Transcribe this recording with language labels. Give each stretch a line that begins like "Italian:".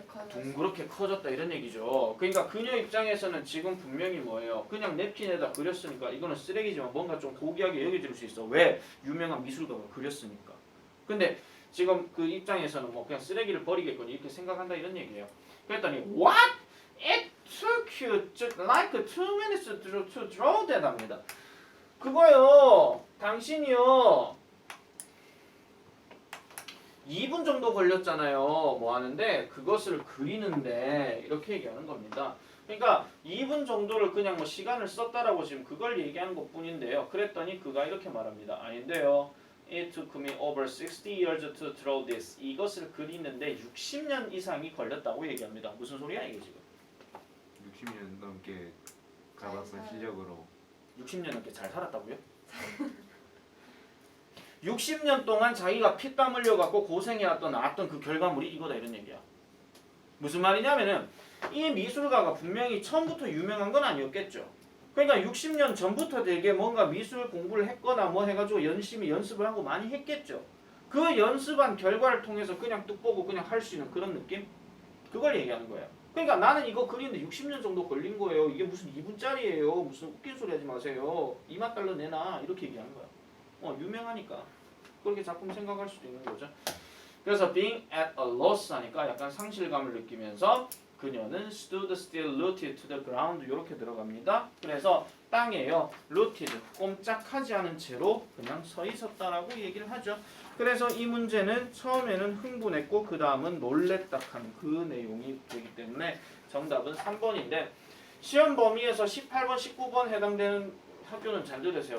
Korean: 둥그렇게 커졌다 이런 얘기죠. 그러니까 그녀 입장에서는 지금 분명히 뭐예요? 그냥 냅킨에다 그렸으니까 이거는 쓰레기지만 뭔가 좀 고귀하게 여겨질 수 있어. 왜? 유명한 미술가가 그렸으니까. 근데 지금 그 입장에서는 뭐 그냥 쓰레기를 버리겠거니 이렇게 생각한다 이런 얘기예요. 그랬더니
English: what? It took you like 2 minutes to draw that
Korean: 합니다. 그거요. 당신이요. 2분 정도 걸렸잖아요. 뭐 하는데 그것을 그리는데 이렇게 얘기하는 겁니다. 그러니까 2분 정도를 그냥 뭐 시간을 썼다라고 지금 그걸 얘기한 것뿐인데요. 그랬더니 그가 이렇게 말합니다. 아닌데요.
English: It took me over 60 years to draw this.
Korean: 이것을 그리는데 60년 이상이 걸렸다고 얘기합니다. 무슨 소리야 이게 지금? 60년 넘게 가봤던 실력으로 60년 넘게 잘 살았다고요? 60년 동안 자기가 피땀 흘려갖고 고생해왔던 나왔던 그 결과물이 이거다 이런 얘기야. 무슨 말이냐면은 이 미술가가 분명히 처음부터 유명한 건 아니었겠죠. 그러니까 60년 전부터 되게 뭔가 미술 공부를 했거나 뭐 해가지고 열심히 연습을 하고 많이 했겠죠. 그 연습한 결과를 통해서 그냥 뚝 보고 그냥 할 수 있는 그런 느낌? 그걸 얘기하는 거예요. 그러니까 나는 이거 그리는데 60년 정도 걸린 거예요. 이게 무슨 2분짜리예요. 무슨 웃긴 소리 하지 마세요. 2만 달러 내놔. 이렇게 얘기하는 거야. 유명하니까. 그렇게 작품 생각할 수도 있는 거죠. 그래서
English: being at a loss
Korean: 하니까 약간 상실감을 느끼면서 그녀는
English: stood still rooted to the ground
Korean: 이렇게 들어갑니다. 그래서 땅에요. rooted 꼼짝하지 않은 채로 그냥 서 있었다라고 얘기를 하죠. 그래서 이 문제는 처음에는 흥분했고 그 다음은 놀랬다 하는 그 내용이 되기 때문에 정답은 3번인데 시험 범위에서 18번, 19번 해당되는 학교는 잘 들으세요.